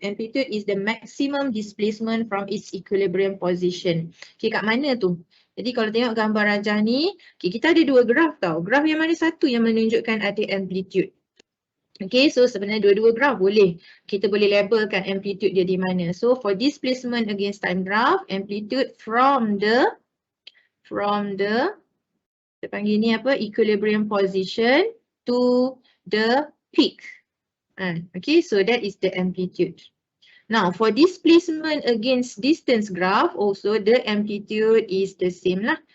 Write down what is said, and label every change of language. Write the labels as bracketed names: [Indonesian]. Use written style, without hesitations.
[English] Amplitude is the maximum displacement from its equilibrium position. [Malay] Okay, kat mana tu? Jadi kalau tengok gambar rajah ni, okay, kita ada dua graf tau. Graf yang mana satu yang menunjukkan ada amplitude. Okay, so sebenarnya dua-dua graf boleh. Kita boleh labelkan amplitude dia di mana. [English] So for displacement against time graph, amplitude from the [Malay] Kita panggil ni apa? [English] Equilibrium position to the peak. Okay, so that is the amplitude. Now, for displacement against distance graph, also the amplitude is the same lah.